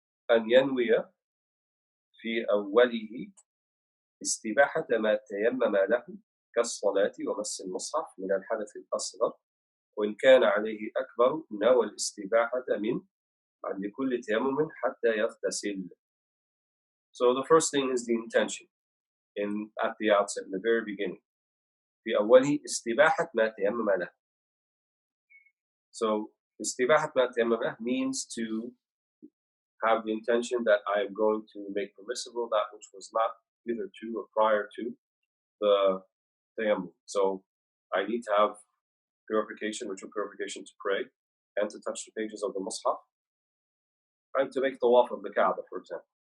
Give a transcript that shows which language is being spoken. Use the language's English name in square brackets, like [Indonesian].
[Arabic] أن ينوي في أوله استباحة ما تيمم له كالصلاة ومس المصحف من الحدث الأصغر، وإن كان عليه أكبر نوى الاستباحة عند كل تيمم حتى يغتسل. [English] So the first thing is the intention at the outset, in the very beginning. [Arabic] في أوله استباحة ما تيمم له. [English] So [Arabic] استباحة ما تيمم له [English] means to have the intention that I am going to make permissible that which was not either to or prior to the tayammum. So I need to have purification, ritual purification to pray and to touch the pages of the Mus'haf and to make tawaf of the Kaaba, for example.